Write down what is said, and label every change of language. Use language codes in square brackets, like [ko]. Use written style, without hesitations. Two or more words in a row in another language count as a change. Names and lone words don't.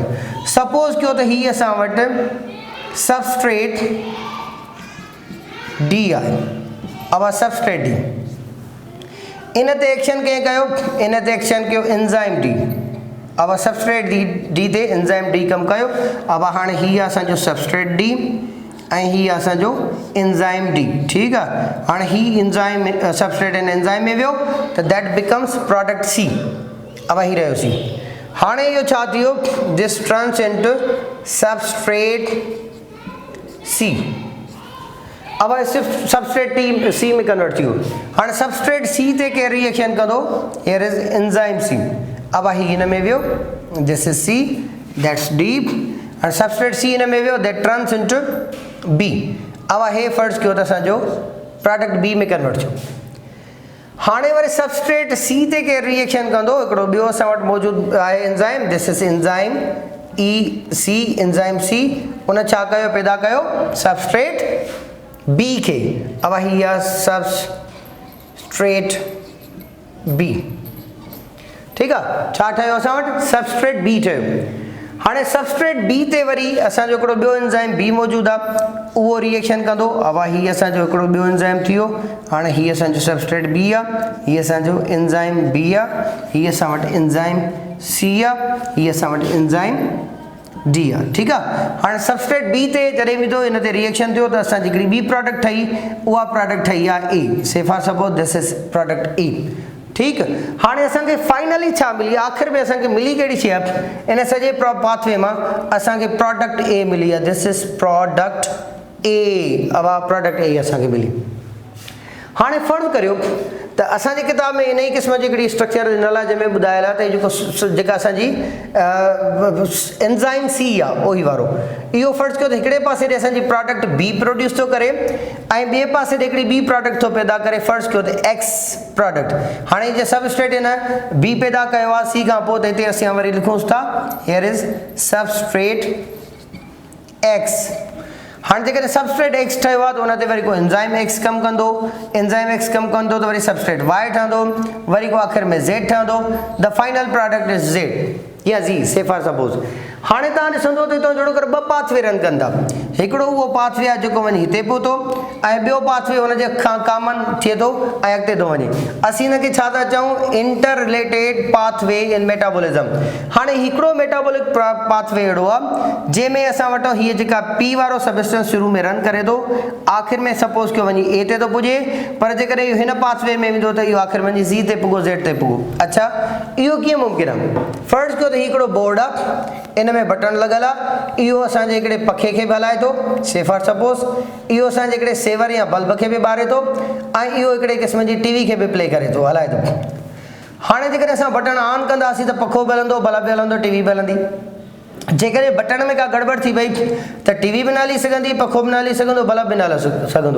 [sd] सपोज़ कयो त हीअ असां वटि सबस्ट्रेट डी आहे, अब सबस्ट्रेट डी, इन ते एक्शन कंहिं कयो, इन ते एक्शन कयो एंजाइम डी। अब सबस्ट्रेट डी ते एंजाइम डी कमु कयो। अब हाणे हीअ असांजो सबस्ट्रेट डी ऐं हीअ असांजो एंजाइम डी। ठीकु आहे, हाणे ही एंजाइम सबस्ट्रेट एंड एंजाइम में वियो त [en] that becomes product C. [sd] अब ही रहियो सी। हाणे इहो छा थियो, [en] This turns into substrate C. [sd] अब सिर्फ सबस्ट्रेट टी सी में कन्वर्ट थियो। हाणे सबस्ट्रेट सी ते केरु रिएक्शन कंदो, [en] Here is enzyme C. [sd] अब ही हिन में वियो, [en] This is C, that's deep, and substrate C [sd] हिन में वियो, [en] That turns into B. [sd] अब हे फर्ज़ कयो त असांजो प्रोडक्ट बी में कन्वर्ट थियो। हाणे वरी सबस्ट्रेट सी ते केरु रिएक्शन कंदो, हिकिड़ो ॿियो असां वटि मौजूदु आहे एंजाइम, [en] this is enzyme E C, [sd] एंजाइम सी। उन छा कयो, पैदा कयो सबस्ट्रेट बी खे। अब हीअ सबस्ट्रेट बी। ठीकु आहे, छा ठहियो असां वटि, सबस्ट्रेट बी ठहियो। हाणे सबस्ट्रेट बी ते वरी असांजो हिकिड़ो ॿियो एंजाइम बी मौजूदु आहे, उहो रिएक्शन कंदो। अब हीअ असांजो हिकिड़ो ॿियो एंजाइम थी वियो। हाणे हीअ असांजो सबस्ट्रेट बी आहे, हीअ असांजो एंजाइम बी आहे, हीअ असां वटि एंजाइम सी आहे, हीअ असां वटि एंजाइम डी आहे। ठीकु आहे, हाणे सबस्ट्रेट बी ते जॾहिं विधो, हिन ते रिएक्शन थियो त असांजी हिकिड़ी ॿी प्रोडक्ट ठही, उहा प्रोडक्ट ठही आहे ए। [en] Say for suppose this is product A. [sd] ठीकु, हाणे असांखे फाइनली छा मिली, आख़िर में असांखे मिली कहिड़ी शइ, इन सॼे पाथवे मां असांखे प्रोडक्ट ए मिली आहे, [en] This is product A. [sd] अब प्रोडक्ट ए असांखे मिली। हाणे फर्ज़ करियो त असांजी किताब में इन ई क़िस्म जी हिकिड़ी स्ट्रक्चर ॾिनल आहे, जंहिंमें ॿुधायल आहे त जेको जेका असांजी एंजाइम सी आहे उहो ई वारो, इहो फर्ज़ कयो त हिकिड़े पासे ॾे असांजी प्रोडक्ट बी प्रोड्यूस थो करे ऐं ॿिए पासे ॾे हिकिड़ी ॿी प्रोडक्ट थो पैदा करे, फर्ज़ कयो त एक्स प्रोडक्ट। हाणे जे सबस्ट्रेट हिन बी पैदा कयो आहे सी खां पोइ, त हिते असां वरी लिखूंसि था, [en] Here is substrate X. [sd] हाणे जेकॾहिं सबस्ट्रेट एक्स ठहियो आहे त उन ते वरी को एंजाइम एक्स कमु कंदो, एंजाइम एक्स कमु कंदो त वरी सबस्ट्रेट वाई ठहंदो, वरी को आख़िर में ज़ेड ठहंदो, [en] The final product is Z या Z, say for suppose. [sd] हाणे तव्हां ॾिसंदो त हितां जहिड़ो करे ॿ पाथवे रन कंदा। हिकिड़ो उहो पाथवे आहे जेको वञी हिते पहुतो ऐं ॿियो पाथवे हुनजे खां कॉमन थिए थो ऐं अॻिते थो वञे। असीं हिनखे छा था चऊं, [en] Inter related pathway in metabolism. [sd] हाणे हिकिड़ो [en] metabolic pathway [sd] अहिड़ो आहे जंहिंमें असां वटि हीअ जेका पी वारो सबस्टेंस शुरू में रन करे थो, आख़िर में सपोज कयो वञी ए ते थो पुॼे, पर जेकॾहिं हिन पाथवे में वेंदो त इहो आख़िर वञी ज़ी ते पुॻो, ज़ेड ते पुॻो। अच्छा, इहो कीअं मुमकिन आहे? फर्ज़ कयो त हिकिड़ो बोर्ड आहे, इन में बटन लॻल आहे, इहो असांजे हिकिड़े पखे खे बि हलाए थो, से फॉर सपोज इहो असांजे हिकिड़े सेवर या बल्ब खे बि ॿारे थो ऐं इहो हिकिड़े क़िस्म जी टीवी खे बि प्ले करे थो, हलाए थो। हाणे जेकॾहिं असां बटन ऑन कंदासीं त पखो बि हलंदो, बल्ब बि हलंदो, टीवी बि हलंदी। जेकॾहिं बटन में का गड़बड़ थी वई त टीवी बि न हली सघंदी, पखो बि न हली सघंदो, बल्ब बि न हली सघंदो।